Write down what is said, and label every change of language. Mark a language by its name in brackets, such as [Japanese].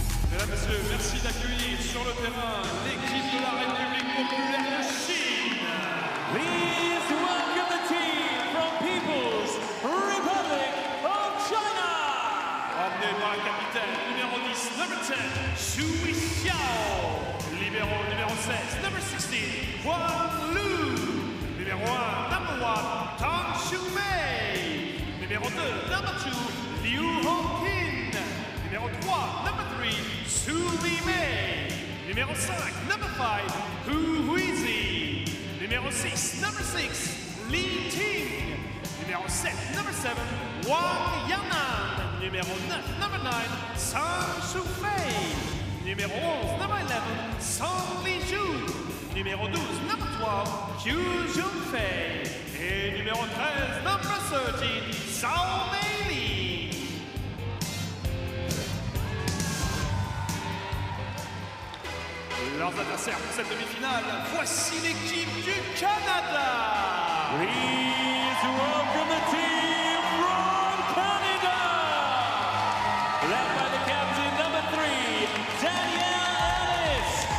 [French] Mesdames, Messieurs, merci d'accueillir sur le terrain l'équipe de la République populaire de Chine. [English] Please welcome the team from People's Republic of China. [French] Emmené par la capitaine numéro 10, [English] number 10, [French] Xu Xiao. Libéro numéro 16, [English] number 16, [French] Huang Lu. Numéro 1, [English] number 1, [French] Tang Shumei. Numéro 2, [English] number 2, [French] Liu Hongqin. Numéro 3, [English] number 3, [French] Su Mei. Numéro 5, [English] number 5, [French] Hu Huizi. Numéro 6, [English] number 6, [French] Li Ting. Numéro 7, [English] number 7, [French] Wang Yanan. Numéro 9, [English] number 9, [French] Sang Shufei. Numéro 11, [English] number 11, [French] Song Lijun. Numéro 12, [English] number 12, [French] Hu Junfei. Et numéro 13, [English] number 13, [French] Zhao Meili. Leurs adversaires pour cette demi-finale, voici l'équipe du Canada. [English] Please welcome the team from Canada. Led by the captain, number 3, Danielle Ellis.